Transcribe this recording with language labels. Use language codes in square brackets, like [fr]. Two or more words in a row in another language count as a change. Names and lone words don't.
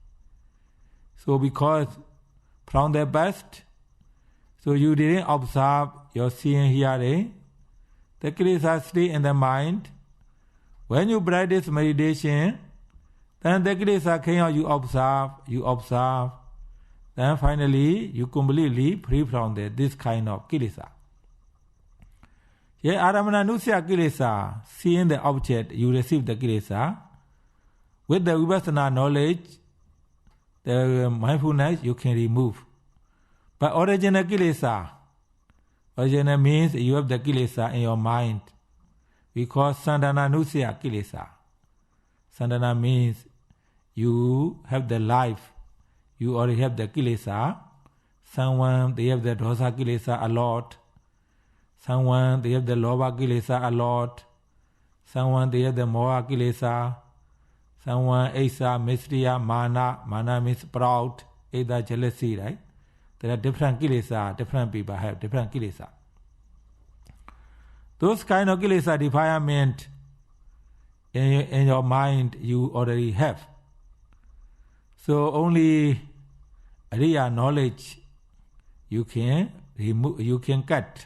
[en] So because from the past, so you didn't observe your seeing, hearing, the kilesa stay in the mind. When you practice meditation, then the kilesa came out, you observe. Then finally, you completely free from this kind of kilesa. Yeah, [pi] Aramana Nusya [en] kilesa, seeing the object, you receive the kilesa. With the vipassana knowledge, the mindfulness, you can remove. But original kilesa, original means you have the kilesa in your mind. We call [pi] Sandana Nusya [en] kilesa. Sandana means you have the life. You already have the kilesa. Someone, they have the [pi] dosa kilesa [en] a lot. Someone, they have the [pi] lobha kilesa [en] a lot. Someone, they have the [pi] moha kilesa. [en] Someone, [pi] asa, misriya, mana [en] means proud, either jealousy, right? There are different kilesa, different people have different kilesa. Those kind of kilesa defilement in your mind you already have. So only real knowledge you can remove, you can cut.